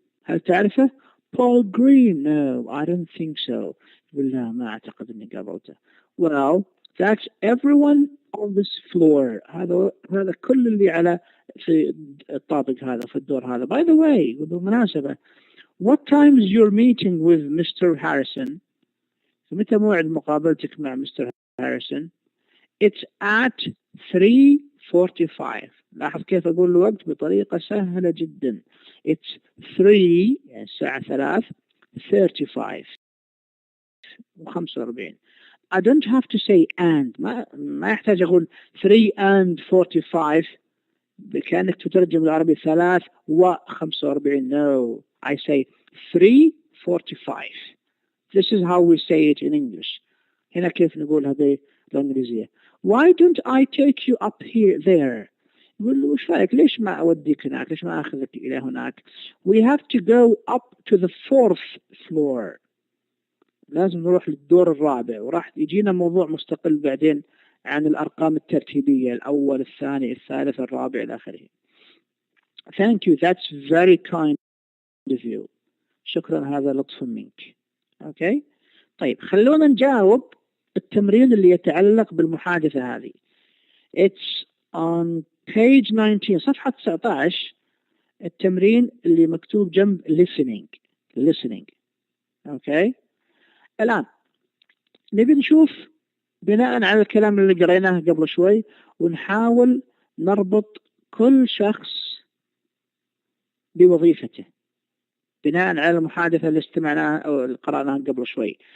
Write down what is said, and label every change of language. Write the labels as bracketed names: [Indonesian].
[Arabic] هل تعرفه؟ Paul Green. [English] No, I don't think so. [Arabic] لا ما أعتقد أني قابلته. [English] Well, that's everyone on this floor. [Arabic] هذا كل اللي على في الطابق هذا، في الدور هذا. [English] By the way, بالمناسبة, what time is your meeting with Mr. Harrison? [Arabic] متى موعد مقابلتك مع Mr. [English] Harrison? It's at 3:45. [Arabic] لاحظ كيف أقول الوقت بطريقة سهلة جدا. It's 3 يعني الساعة 3:35 و45. [English] I don't have to say and. [Arabic] ما يحتاج أقول 3:45 كأنك تترجم العربي 3:45. [English] No, I say 3:45. This is how we say it in English. [Arabic] هنا كيف نقول هذه الإنجليزية. [English] Why don't I take you up there? [Arabic] يقول له وش رأيك؟ ليش ما أوديك هناك؟ ليش ما أخذك إلى هناك؟ [English] We have to go up to the 4th floor. [Arabic] لازم نروح للدور الرابع، وراح يجينا موضوع مستقل بعدين عن الأرقام الترتيبية، الأول الثاني الثالث الرابع إلى آخره. [English] Thank you, that's very kind of you. [Arabic] شكرا، هذا لطف منك. أوكي، طيب خلونا نجاوب التمرين اللي يتعلق بالمحادثة هذه. [English] It's on page 19 صفحة 19. [Arabic] التمرين اللي مكتوب جنب listening. أوكي، الآن نبي نشوف بناء على الكلام اللي قريناه قبل شوي، ونحاول نربط كل شخص بوظيفته بناء على المحادثة اللي استمعناها أو اللي قرأناها قبل شوي.